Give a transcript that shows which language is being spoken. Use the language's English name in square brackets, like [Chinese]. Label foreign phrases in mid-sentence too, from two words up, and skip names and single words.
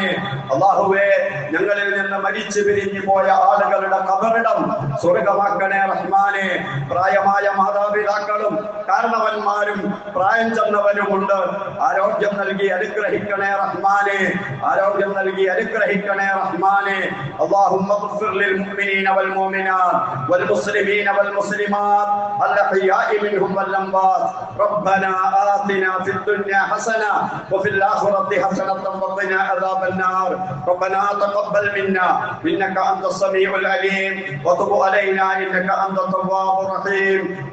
[Malayalam] അല്ലാഹുവേ, ഞങ്ങളിൽ നിന്ന് മരിച്ചു പിരിഞ്ഞു പോയ ആളുകളുടെ ഖബറിടം സ്വർഗമാക്കണേ റഹ്മാനെ. പ്രായമായ മാതാപിതാക്കളും കാരണവന്മാരും പ്രായം ചെന്നവരുമുണ്ട്. ആരോഗ്യം നൽകി അനുഗ്രഹിക്കണേ റഹ്മാനെ. ആരോഗ്യം നൽകി അനുഗ്രഹിക്കണേ റഹ്മാനെ. [Arabic] اللهم اغفر للمؤمنين والمؤمنات والمسلمين والمسلمات الأحياء منهم والأموات. ربنا آتنا في الدنيا حسنة وفي الآخرة حسنة وقنا عذاب النار. ربنا تقبل منا إنك أنت السميع العليم وتب علينا إنك أنت التواب الرحيم.